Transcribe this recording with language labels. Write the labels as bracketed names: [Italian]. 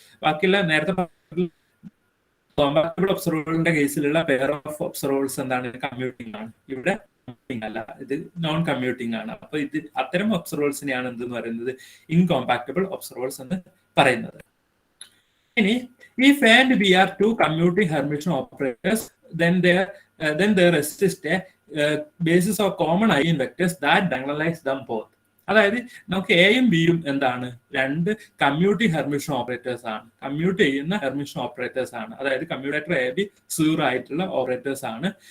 [Malayalam] ബാക്കിയുള്ള നേരത്തെ compactable ഒബ്സർവേഴ്സിന്റെ കേസിലുള്ള pair of observers എന്താണ്? കമ്മ്യൂട്ടിംഗ് ആണ്. ഇവിടെ അല്ല, ഇത് നോൺ കമ്മ്യൂട്ടിംഗ് ആണ്. അപ്പൊ ഇത് അത്തരം ഒബ്സർവേഴ്സിനെയാണ് എന്തെന്ന് പറയുന്നത് ഇൻകോമ്പാക്റ്റബിൾ ഒബ്സർവേഴ്സ് എന്ന് പറയുന്നത്. [English] ഇനി if A and B are two commuting Hermitian operators, then there exists a basis of common eigenvectors that diagonalize them both. [Malayalam] അതായത് നമുക്ക് എയും ബിയും എന്താണ്, രണ്ട് കമ്മ്യൂട്ടിംഗ് ഹെർമിഷൻ ഓപ്പറേറ്റേഴ്സ് ആണ്, കമ്മ്യൂട്ട് ചെയ്യുന്ന ഹെർമിഷൻ ഓപ്പറേറ്റേഴ്സ് ആണ്. അതായത് കമ്മ്യൂട്ടേറ്റർ എ ബി 0 ആയിട്ടുള്ള ഓപ്പറേറ്റേഴ്സ് ആണ്.